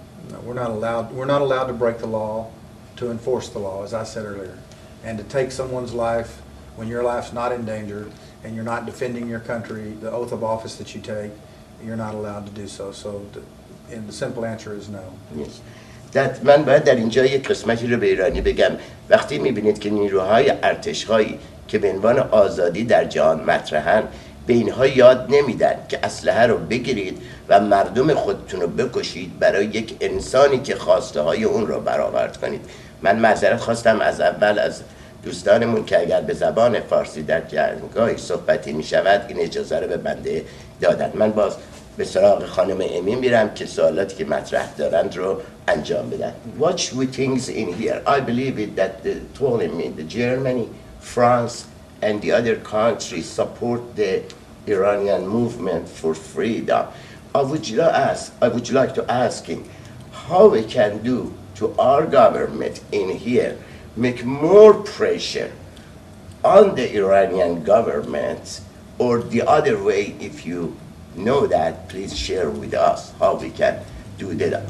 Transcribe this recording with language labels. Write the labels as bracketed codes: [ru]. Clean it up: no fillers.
[en] No, we're not allowed to break the law, to enforce the law, as I said earlier. And to take someone's life when your life's not in danger and you're not defending your country, the oath of office that you take, you're not allowed to do so. So the simple answer is no. Yes. [fa] من باید در اینجا یک قسمتی رو به ایرانی بگم. وقتی میبینید که نیروهای ارتش‌هایی که به عنوان آزادی در جهان مطرحن، به اینها یاد نمیدن که اسلحه رو بگیرید و مردم خودتون رو بکشید برای یک انسانی که خواسته های اون رو برآورد کنید. من معذرت خواستم از اول از دوستانمون که اگر به زبان فارسی در جایگاهی صحبتی می شود این اجازه رو به بنده دادن. من باز به سراغ خانم امی میرم که سوالاتی که مطرح دارند رو انجام بدن. [en] What should we think in here? I believe it that told me the Germany, France and the other countries support the Iranian movement for freedom. I would like to ask him how we can do to our government in here make more pressure on the Iranian government, or the other way, if you know that, please share with us how we can do that.